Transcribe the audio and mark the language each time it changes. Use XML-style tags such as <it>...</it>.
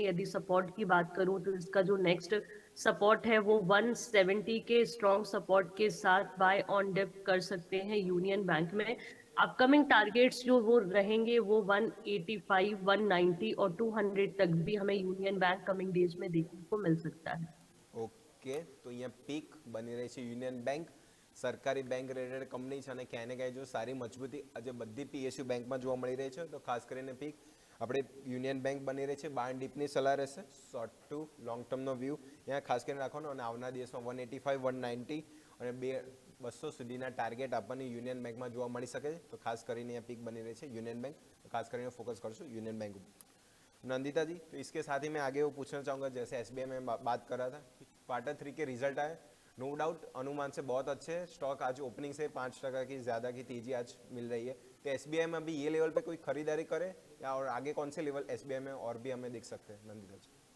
<hi>यदि सपोर्ट की बात करूं तो इसका जो नेक्स्ट सपोर्ट है वो 170 के स्ट्रॉन्ग सपोर्ट के साथ बाय ऑन डिप कर सकते हैं यूनियन बैंक में। अपकमिंग टारगेट्स जो वो रहेंगे वो 185, 190 और 200 तक भी हमें यूनियन बैंक कमिंग डेज में देखने को मिल सकता है।</hi> <gu>ઓકે તો અહીંયા પીક બની રહી છે યુનિયન બેંક, સરકારી બેંક રેટેડ કંપની છે અને ક્યાંય ને ક્યાંય જો સારી મજબૂતી આજે બધી પીએસયુ બેંકમાં જોવા મળી રહી છે તો ખાસ કરીને પીક આપણે યુનિયન બેંક બની રહી છે। બાર ડીપની સલાહ રહેશે, શોર્ટ ટુ લોંગ ટર્મનો વ્યૂ અહીંયા ખાસ કરીને રાખવાનો અને આવનાર દિવસમાં 185, 190 અને 200 સુધીના ટાર્ગેટ આપણને યુનિયન બેંકમાં જોવા મળી શકે છે તો ખાસ કરીને અહીંયા પીક બની રહી છે યુનિયન બેંક, તો ખાસ કરીને फोकस करશું</gu> <hi>यूनियन बैंक पर। नंदिता जी तो इसके साथ ही मैं आगे वो पूछना चाहूँगा जैसे एसबीआई में बात कर रहा था कि Q3 के रिजल्ट आए, नो डाउट अनुमान से बहुत अच्छे हैं, स्टॉक आज ओपनिंग से 5% की ज़्यादा की तेजी आज मिल रही है, तो एसबीआई में अभी ये लेवल पे कोई खरीदारी करे या और आगे कौन से लेवल एसबीआई में और भी हमें देख सकते हैं नंदिता जी?</hi>